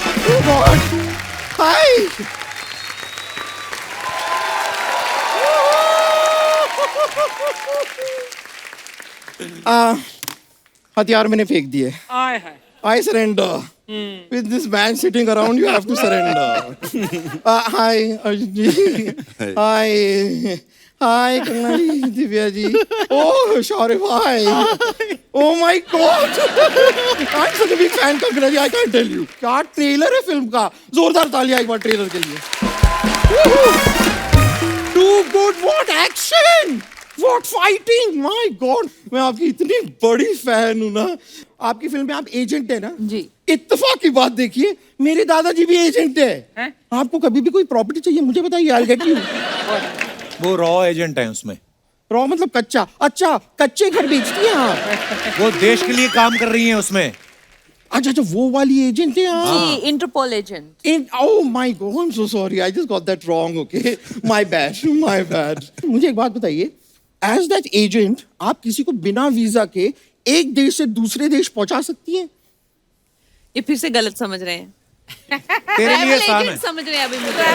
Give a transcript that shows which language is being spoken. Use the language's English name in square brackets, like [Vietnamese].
[English] Oh God, [Hindi] हाय हथियार मैंने फेंक दिए। [English] I surrender. With this man sitting around, you have to surrender. Hi, Arjun ji. Hi. Hi, Kanna ji, Divya ji. Oh, Shaurya bhai. Oh my God. I'm such a big fan, Kanna ji. I can't tell you. [Hindi] क्या trailer है film का, जोरदार तालियां एक बार trailer के लिए। [English] Too good, what action! What fighting! My God, [Hindi] मैं आपकी इतनी बड़ी फैन हूँ ना। आपकी फिल्म में आप एजेंट है ना जी। इत्तेफाक की बात देखिए, मेरे दादाजी भी एजेंट है। आपको कभी भी कोई प्रॉपर्टी चाहिए मुझे बताइए, [English] I'll get you। [Hindi] वो रॉ एजेंट है उसमें। रॉ मतलब कच्चा? अच्छा कच्चे घर बेचती हैं आप। वो देश के लिए काम कर रही हैं उसमें। अच्छा अच्छा वो वाली एजेंट है आप। जी, interpole agent. [English] Oh my God, I'm so sorry, I just got that wrong. Okay, my bad, my bad। [Hindi] मुझे एक बात बताइए, [English] as that agent [Hindi] आप किसी को बिना वीजा के एक देश से दूसरे देश पहुंचा सकती हैं? ये फिर से गलत समझ रहे हैं। तेरे लिए आसान है। समझ रहे हैं अभी मुझे।